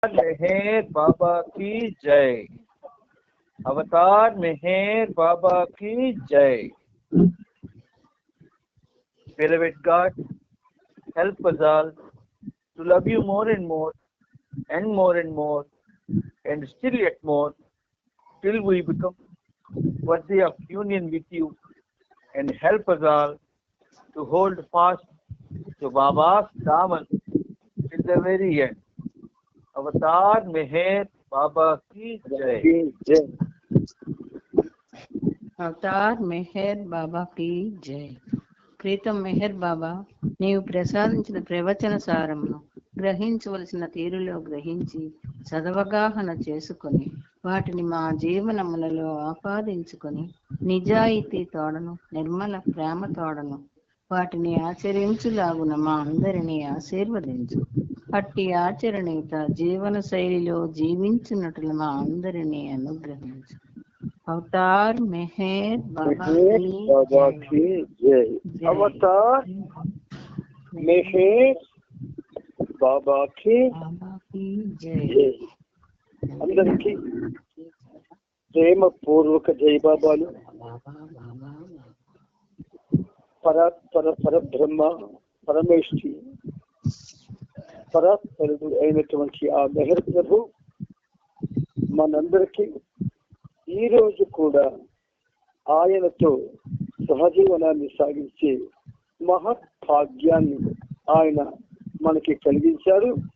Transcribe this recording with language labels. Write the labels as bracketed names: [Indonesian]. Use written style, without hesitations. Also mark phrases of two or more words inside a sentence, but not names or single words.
[Hindi] मेहर बाबा की जय। अवतार मेहर बाबा की जय। [English] Beloved God, help us all to love you more and more and more and more and still yet more till we become worthy of union with you, and help us all to hold fast to Baba's daman till the very end. [Hindi] अवतार मेहर बाबा की जय। [Telugu] అవతార్ మెహర్ బాబాకి జై. ప్రీతం మెహర్ బాబా, నీవు ప్రసాదించిన ప్రవచన సారమును గ్రహించవలసిన తీరులో గ్రహించి సదవగాహన చేసుకొని వాటిని మా జీవనములలో ఆపాదించుకొని నిజాయితీ తోడను నిర్మల ప్రేమ తోడను వాటిని ఆచరించులాగున మా అందరినీ ఆశీర్వదించు. అట్టి ఆచరణీత జీవన శైలిలో జీవించినట్లు మా అందరినీ అనుగ్రహించు. [Hindi] अवतार मेहर बाबा की जय। अवतार मेहर बाबा की जय। [Telugu] అందరికీ ప్రేమ పూర్వక జై బాబాలు. పరబ్రహ్మ పరమేశ్వరి పరాత్పరుడు అయినటువంటి ఆ మెహర్ ప్రభు మనందరికీ ఈ రోజు కూడా ఆయనతో సహజీవనాన్ని సాగించే మహద్భాగ్యాన్ని ఆయన మనకి కలిగించారు.